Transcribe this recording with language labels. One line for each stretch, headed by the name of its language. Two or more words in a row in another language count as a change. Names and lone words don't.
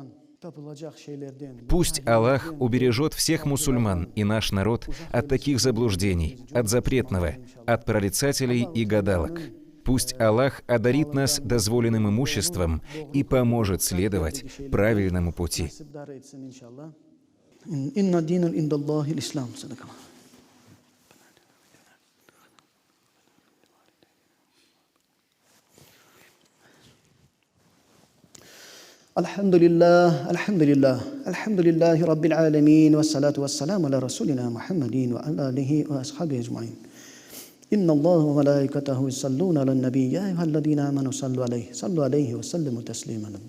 Russian: Пусть Аллах убережет всех мусульман и наш народ от таких заблуждений, от запретного, от прорицателей и гадалок. Пусть Аллах одарит нас дозволенным имуществом и поможет следовать правильному пути.
Arabic: الحمد لله الحمد لله الحمد لله رب العالمين والصلاة والسلام على رسولنا محمد وعلى آله وأصحابه أجمعين إن الله وملائكته يصلون على النبي يا أيها الذين آمنوا صلوا عليه وسلموا تسليما